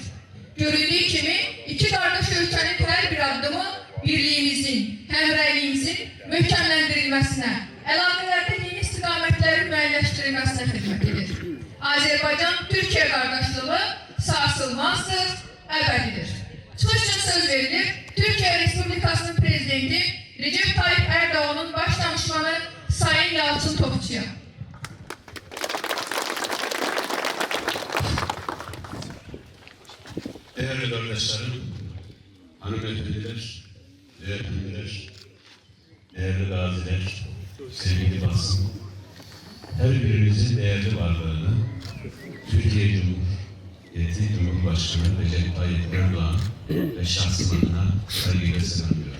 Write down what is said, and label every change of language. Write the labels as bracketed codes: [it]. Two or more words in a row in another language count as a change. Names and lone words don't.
[az] Görüldüyü kimi, iki qardaş ölkənin hər bir addımı birliyimizin, həmrəyliyimizin möhkəmləndirilməsinə, əlaqələrdə yeni istiqamətlərin müəyyənləşdirilməsinə xidmət edir. Azərbaycan-Türkiyə qardaşlığı sarsılmazdır, əbədidir. Çıxış üçün söz verilir, Türkiyə Respublikasının Prezidenti Recep Tayyip Erdoğan'ın baş danışmanı Sayın Yalçın Topçu'ya. [tr] Değerli kardeşlerim, hanımefendiler, beyefendiler, değerli gaziler, sevgili basın, her birimizin değerli varlığını Türkiye Cumhurbaşkanı Recep Tayyip Erdoğan ve şahsım adına saygıyla selamlıyorum.